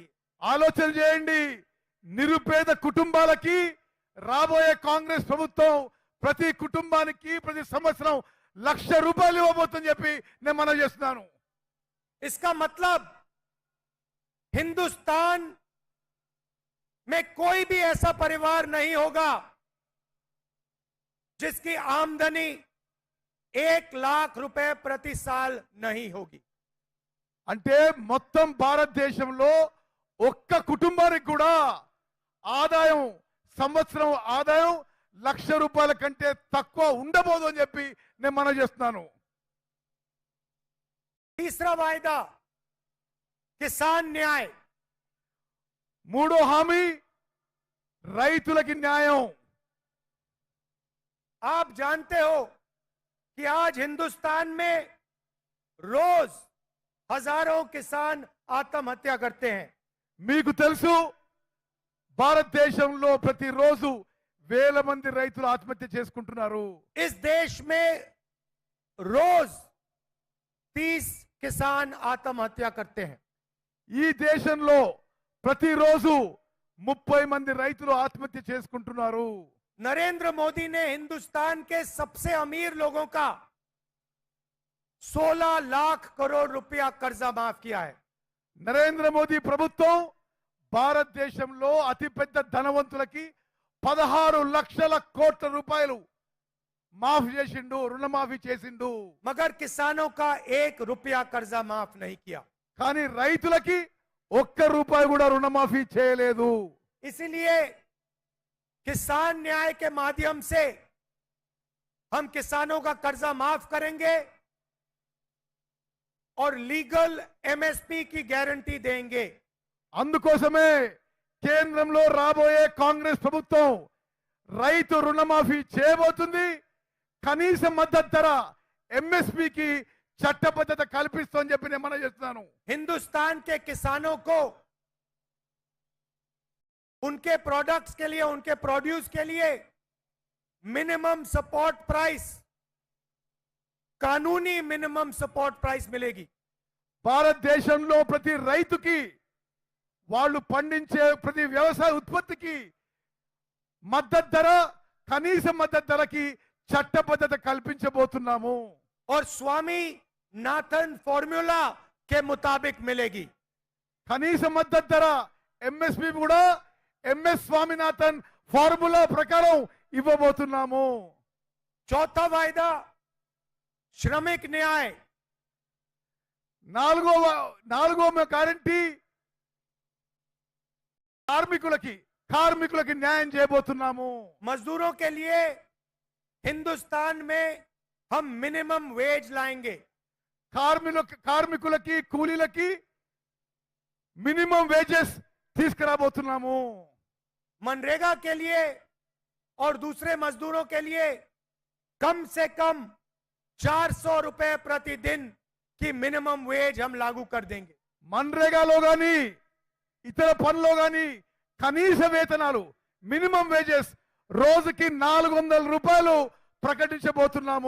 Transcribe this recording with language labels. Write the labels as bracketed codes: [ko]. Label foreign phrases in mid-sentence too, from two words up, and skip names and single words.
[te] ఆలోచన చేయండి, నిరుపేద కుటుంబాలకి రాబోయే కాంగ్రెస్ ప్రభుత్వం ప్రతి కుటుంబానికి ప్రతి సంవత్సరం ₹1,00,000 ఇవ్వబోతుందని చెప్పి నేను మనం చేస్తున్నాను. [hi] इसका मतलब हिंदुस्तान में कोई भी ऐसा परिवार नहीं होगा जिसकी आमदनी 1 लाख रुपए प्रति साल नहीं होगी। [te] అంటే మొత్తం భారతదేశంలో ఒక్క కుటుంబానికి కూడా ఆదాయం సంవత్సరం ఆదాయం ₹1,00,000 కంటే తక్కువ ఉండబోదు అని చెప్పి నేను మనం చేస్తున్నాను. [hi] तीसरा वायदा किसान न्याय। [te] మూడో హామీ రైతులకి న్యాయం. [hi] आप जानते हो कि आज हिंदुस्तान में रोज हजारों किसान आत्महत्या करते हैं। [te] మీకు తెలుసు, భారతదేశంలో ప్రతిరోజు వేల మంది రైతులు ఆత్మహత్య చేసుకుంటున్నారు. [hi] इस देश में रोज 30 किसान आत्महत्या करते हैं। [te] ఈ దేశంలో ప్రతిరోజు 30 మంది రైతులు ఆత్మహత్య చేసుకుంటున్నారు. [hi] नरेंद्र मोदी ने हिंदुस्तान के सबसे अमीर लोगों का 16 लाख करोड़ रुपया कर्जा माफ किया है। [te] నరేంద్ర మోదీ ప్రభుత్వం భారతదేశంలో అతిపెద్ద ధనవంతులకి 16 లక్షల కోట్ల రూపాయలు మాఫీ చేసిండు, రుణమాఫీ చేసిండు. [hi] मगर किसानों का 1 रुपया कर्जा माफ नहीं किया। [te] కానీ రైతులకి ₹1 కూడా రుణమాఫీ చేయలేదు. [hi] इसलिए किसान न्याय के माध्यम से हम किसानों का कर्जा माफ करेंगे और [en] legal MSP [hi] की गारंटी देंगे। [te] అందుకోసమే కేంద్రంలో రాబోయే కాంగ్రెస్ ప్రభుత్వం రైతు రుణమాఫీ చేయబోతుంది. కనీస మద్దతు ధర ఎంఎస్పీకి చట్టబద్ధత కల్పిస్తోందని చెప్పి నేను మనం చేస్తున్నాను. [hi] हिंदुस्तान के किसानों को उनके प्रोडक्ट्स के लिए, उनके प्रोड्यूस के लिए [en] minimum support price, [hi] कानूनी [en] minimum support price [hi] मिलेगी। [te] భారతదేశంలో ప్రతి రైతుకి వాళ్ళు పండించే ప్రతి వ్యవసాయ ఉత్పత్తికి మద్దతు ధర, కనీస మద్దతు ధరకి చట్టబద్ధత కల్పించబోతున్నాము. [hi] और स्वामी नाथन फॉर्मूला के मुताबिक मिलेगी। [te] కనీస మద్దతు ధర ఎంఎస్పి కూడా ఎంఎస్ స్వామినాథన్ ఫార్ములా ప్రకారం ఇవ్వబోతున్నాము. [hi] चौथा वायदा श्रमिक न्याय। [te] నాలుగో గ్యారంటీ కార్మికులకి న్యాయం చేయబోతున్నాము. [hi] मजदूरों के लिए हिंदुस्तान में हम [en] minimum wage [hi] लाएंगे। [te] కార్మికులకి కూలీలకి [en] minimum wages [te] తీసుకురాబోతున్నాము. [hi] मनरेगा के लिए और दूसरे मजदूरों के लिए कम से कम 400 रुपए प्रतिदिन की [en] minimum wage [hi] हम लागू कर देंगे। [te] మన్రేగాలో గాని ఇతర పనుల్లో గాని కనీస వేతనాలు [en] minimum wages [te] రోజుకి ₹400 ప్రకటించబోతున్నాము.